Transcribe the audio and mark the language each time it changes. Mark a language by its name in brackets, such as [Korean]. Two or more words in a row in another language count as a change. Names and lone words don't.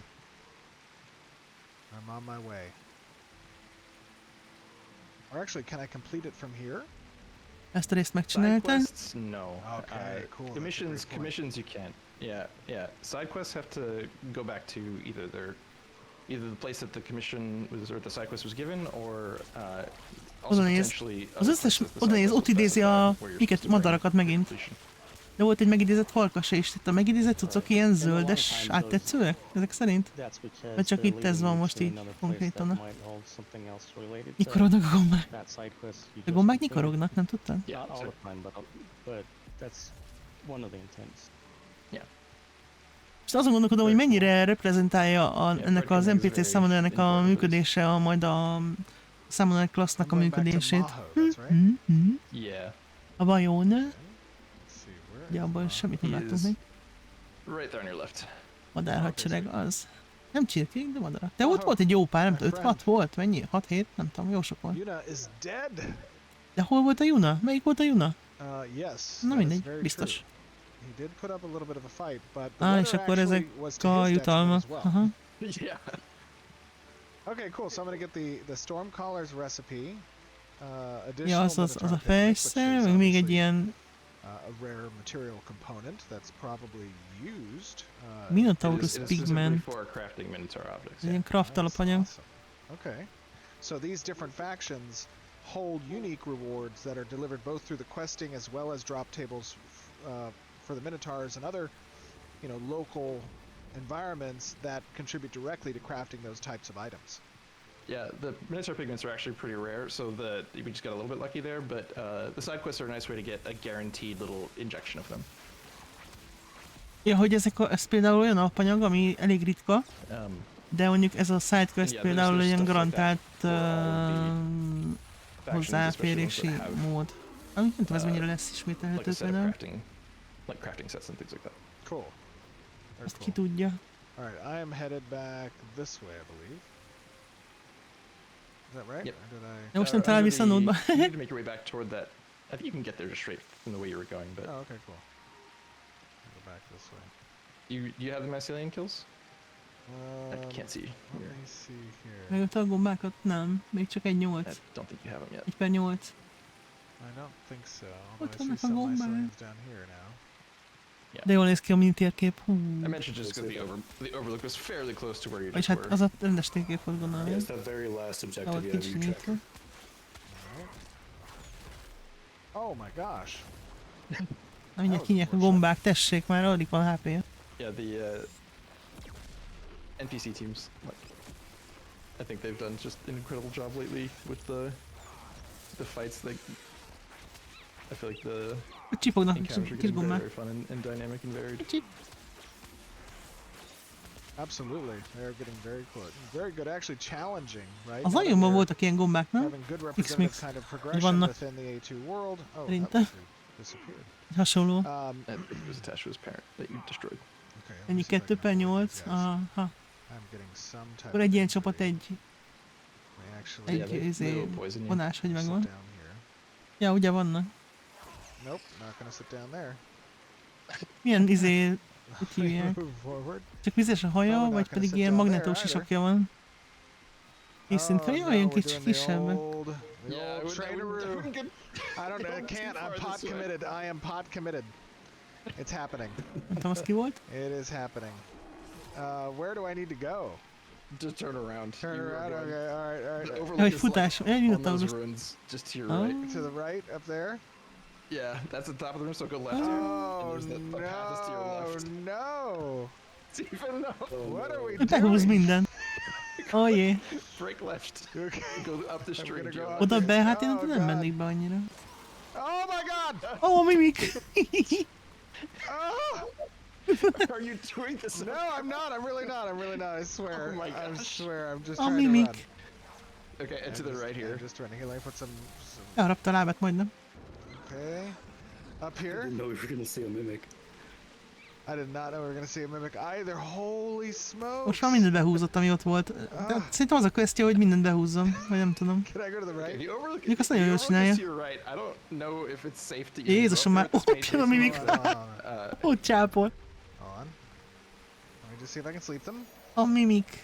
[English] I'm on my way. Or actually, can I complete it from here? [Hungarian] Ezt a részt [English] Side [Hungarian] megcsináltad? [English] quests, no. Okay, cool, that's a great point. Commissions you can't. Yeah. Side quests have to go back to either the place that the commission was or the side quest was given, or also [Hungarian] Oda néz. [English] potentially. [Hungarian] Az összes, oda néz, ott idézi a madarakat megint. De volt egy megidézett farkasa is, itt a megidézett cuccok ilyen zöldes, áttetszőek? Ezek szerint? Vagy csak itt ez van most így konkrétan. Nyikorognak a gombák. A gombák nyikorognak, nem tudtad? [English] Not all the time, but that's one of the intents. [Hungarian] És azon gondolkodom, hogy mennyire reprezentálja ennek az NPC summonernek a működése, majd a summoner classnak a [English] I'm going back to [Hungarian] működését. [English] Maho, that's right? Yeah. [Hungarian] A vajon? [English] Let's see, where [Hungarian] Ugye [English] is [Hungarian] abban [English] Maho? [Hungarian] semmit nem [English] He [Hungarian] látunk [English] is- [Hungarian] még. [English] Right there on your left. [Hungarian] Madárhadsereg az. Nem csirkék, de madarak. De ott volt egy jó pár, nem tudom, 5-6 volt, mennyi? 6-7? Nem tudom, jó sok volt. [English] Yuna is dead. [Hungarian] De hol volt a Yuna? Melyik volt a Yuna? [English] Yes. [Hungarian] Na [English] that is [Hungarian] mindegy, [English] very [Hungarian] biztos. [English] true. He did put up a little bit of a fight, but the [Hungarian] És [English] weather [Hungarian] akkor ezek [English] actually was to [Hungarian] a [English] his detriment [Hungarian] jutalmak. [English] as well. Aha. Yeah. Okay, cool. So I'm gonna get the Stormcaller's recipe. [Hungarian] Ja, [English] Additional [Hungarian] az a [English] Minotaur picnic, which [Hungarian] fejszer, [English] is [Hungarian] meg még egy [English] obviously, [Hungarian] ilyen [English] a rare material component that's probably used. [Hungarian] Minotaurus [English] It is specifically [Hungarian] pigment. [English] for crafting Minotaur objects. [Hungarian] Egy ilyen craft [English] Nice, [Hungarian] alapanyag. [English] awesome. Okay. So these different factions hold unique rewards that are delivered both through the questing as well as drop tables for the Minotaurs and other, you know, local environments that contribute directly to crafting those types of items. Yeah, the Minotaur pigments are actually pretty rare, so we just got a little bit lucky there, but the side quests are a nice way to get a guaranteed little injection of them. [Hungarian] Ja, hogy ez például olyan alapanyag, ami elég ritka, de mondjuk ez a sidequest [English] Yeah, [Hungarian] például [English] there's [Hungarian] ilyen [English] stuff like [Hungarian] garantált [English] factions, [Hungarian] hozzáférési [English] especially ones that have, [Hungarian] mód. Amit nem tudom, ez mennyire lesz [English] like [Hungarian] ismételhető [English] a set of [Hungarian] például. [English] crafting sets and things like that. Cool. Very [Hungarian] Azt ki [English] cool. [Hungarian] tudja. [English] Alright, I am headed back this way, I believe. Is that right? Yep. Or did I... [Hungarian] De most nem talál vissza a nódba. [English] You need to make your way back toward that. I think you can get there just straight from the way you were going, but Oh, okay, cool. I'll go back this way. you have the mycelium kills? I can't see Let here. me see here. [Hungarian] Megölte a gombákat? Nem. Még csak egy [English] I [Hungarian] 8. [English] don't think you have them yet. [Hungarian] 1/8. [English] I don't think so. [Hungarian] Ott [English] Although I see [Hungarian] vannak a [English] some [Hungarian] gombák. [English] myceliums down here now. [Hungarian] De jól néz ki a mini térkép. Hú. [English] I mentioned just because the overlook was fairly close to where you [Hungarian] És [English] just [Hungarian] hát [English] were. [Hungarian] az a rendes térkép volt, gondolom. [English] Yeah, it's that very last objective [Hungarian] Ahogy [English] you have in your [Hungarian] kicsinyítve. [English] tracker. Oh my gosh. [Hungarian] Na mindjárt kinyek a gombák, tessék már, alig van HP-ja. [English] Yeah, the NPC teams, like, I think they've done just an incredible job lately with the fights. I feel like the [Hungarian] Csipognak a [English] encounters are [Hungarian] kis [English] getting very, [Hungarian] gombák. [English] very fun and dynamic and varied. [Hungarian] Csip. [English] Absolutely. They're getting very close. Very good, actually challenging, right? [Hungarian] Az [English] Now that [Hungarian] nagyobban [English] we're [Hungarian] voltak ilyen gombák, nem? [English] having good [Hungarian] X-Mix. [English] representative kind of progression [Hungarian] vannak. [English] within the A2 world. Oh, that [Hungarian] Szerintem. [English] was disappeared. [Hungarian] Hasonló. [English] And it was attached to his parent that you destroyed. Okay, let me [Hungarian] Ennyi [English] see if I can find [Hungarian] 2/8. [English] these guys. [Hungarian] Aha. [English] I'm getting some type [Hungarian] Akkor [English] of [Hungarian] egy ilyen csapat, [English] injury. [Hungarian] egy [English] May actually [Hungarian] Egy [English] they [Hungarian] izé [English] will poison you. [Hungarian] vonás, hogy [English] sit [Hungarian] megvan. [English] down here. [Hungarian] Ja, ugye vannak. [English] Nope, not gonna sit down there. [Hungarian] Milyen izé, hogy hívják? [English] Move forward. [Hungarian] Csak vizes a haja, [English] Probably [Hungarian] vagy [English] not gonna [Hungarian] pedig [English] sit [Hungarian] ilyen [English] down there [Hungarian] magnetós [English] either. [Hungarian] sisakja van? Észint, [English] Oh, [Hungarian] jó, [English] no, [Hungarian] olyan [English] we're [Hungarian] kis [English] doing [Hungarian] kisebbek. [English] the old traineroo. get I don't know. I going too can't. far I'm this pot way. committed. I am pot committed. It's happening. [Hungarian] Nem tudom, az ki volt? [English] It is happening. Where do I need to go? to turn around. Turn You are around. going- Okay. All right. All The right. overlook [Hungarian] Jaj, [English] is [Hungarian] futás. [English] like [Hungarian] Elindult [English] on [Hungarian] a [English] those [Hungarian] rossz. [English] ruins, just to your Oh. right. To the right, up there. Yeah, that's the top of the room, so go left here. Oh and there's the path is to your no! left. No! Stephen, no! What are we [Hungarian] Behúz [English] doing? [Hungarian] minden. Oh jé. [English] Break left. Okay. Go up the I'm stream. gonna to go your up left. [Hungarian] Oda be, hát én [English] Oh, [Hungarian] nem [English] God. [Hungarian] mennék be annyira. [English] Oh my God! [Hungarian] Ó, mimik! [English] Oh! Are you doing this? No, I'm not. I'm really not. I'm really not. I swear. Oh my I gosh. swear. I'm just [Hungarian] Oh, [English] trying to [Hungarian] mimik. [English] run. Okay, and to the right I'm here. just trying to. Here, let me put some. [Hungarian] Elrapta a lábát majdnem. [English] Okay. Up I here. didn't know we were gonna see a mimic. I did not know we were gonna see a mimic either. Holy smokes! [Hungarian] Most már mindent behúzott, ami ott volt. De szerintem az a questja, hogy mindent behúzzon, vagy nem tudom. [English] Can I go to the Okay, right? the overlook, [Hungarian] Mondjuk azt nagyon [English] the [Hungarian] jól [English] overlook is [Hungarian] csinálja. [English] to your right. I don't know if it's safe to even [Hungarian] Jézusom, [English] go [Hungarian] már [English] up there [Hungarian] ott [English] if it's [Hungarian] jön a [English] main [Hungarian] mimik. [English] facing. Hold on. [Hungarian] Ott csápol. [English] Hold on. Let me just see if I can sleep them. [Hungarian] A mimik.